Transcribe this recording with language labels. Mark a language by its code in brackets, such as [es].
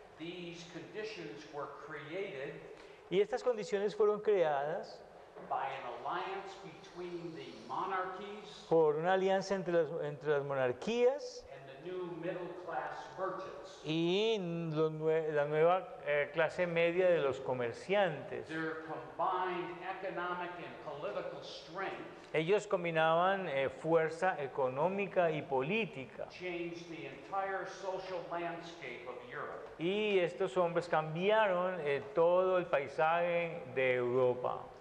[en] These conditions were created [es] Y estas condiciones fueron creadas [en] by an alliance between the monarchies [es] por una alianza entre las monarquías [en] and the new middle class merchants. [es] y la nueva clase media de los comerciantes. [en] Their combined economic and political strength [es] Ellos combinaban fuerza económica y política. [en] changed the entire social landscape of Europe. [es] Y estos hombres cambiaron todo el paisaje de Europa.